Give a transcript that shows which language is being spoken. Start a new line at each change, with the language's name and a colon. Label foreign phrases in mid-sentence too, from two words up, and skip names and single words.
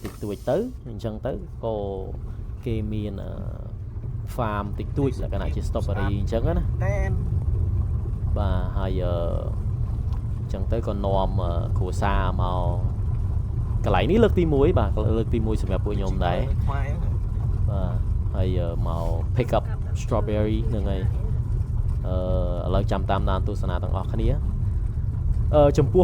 Khmer: តិចតួចទៅអញ្ចឹងទៅក៏គេមាន farm តិចតួចលក្ខណៈជា strawberry អញ្ចឹងណាបាទហើយអញ្ចឹងទៅក៏នាំគ្រួសារមកកន្លែងនេះលើកទី1បាទ លើកទី1សម្រាប់ពួកខ្ញុំដែរបាទហើយមក
English: pick up strawberry
Khmer: ហ្នឹងហើយឥឡូវចាំតាមដានទស្សនាទាំងអស់គ្នាចំពោះ